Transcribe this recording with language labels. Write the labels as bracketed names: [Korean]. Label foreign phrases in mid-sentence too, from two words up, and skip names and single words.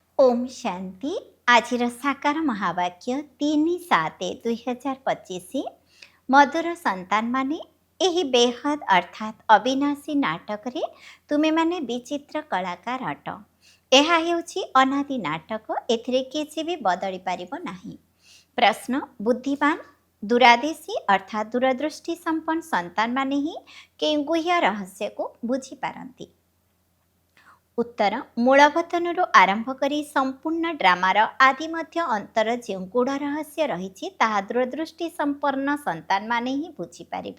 [Odia] ଓମ୍ ଶାନ୍ତି। ଆଜିର ସାକାର ମହାବାକ୍ୟ 3/7/2025 ମଧୁର ସନ୍ତାନ ମାନେ ଏହି ବେହଦ ଅର୍ଥାତ୍ ଅବିନାଶୀ ନାଟକ ରେ ତୁମେ ମାନେ ବିଚିତ୍ର କଳାକାର ଅଟ। ଏହା ହେଉଛି ଅନାଦି ନାଟକ। ଏଥିରେ କିଛି ବି ବଦଳି ପାରିବ ନାହିଁ। ପ୍ରଶ୍ନ, ବୁଦ୍ଧିମାନ ଦୂରାଦେଶୀ ଅର୍ଥାତ୍ ଦୂରଦୃଷ୍ଟି ସମ୍ପନ୍ନ ସନ୍ତାନମାନେ ହିଁ କେଉଁ ଗୁହ୍ୟ ରହସ୍ୟକୁ ବୁଝିପାରନ୍ତି? उत्तर, मूलवतनରୁ ଆରମ୍ଭ କରି ସମ୍ପୂର୍ଣ୍ଣ ଡ୍ରାମାର ଆଦି ମଧ୍ୟ ଅନ୍ତର ଯେଉଁ ଗୂଢ଼ ରହସ୍ୟ ରହିଛି ତାହା ଦୂରଦୃଷ୍ଟି ସମ୍ପନ୍ନ ସନ୍ତାନମାନେ ହିଁ ବୁଝିପାରିବେ।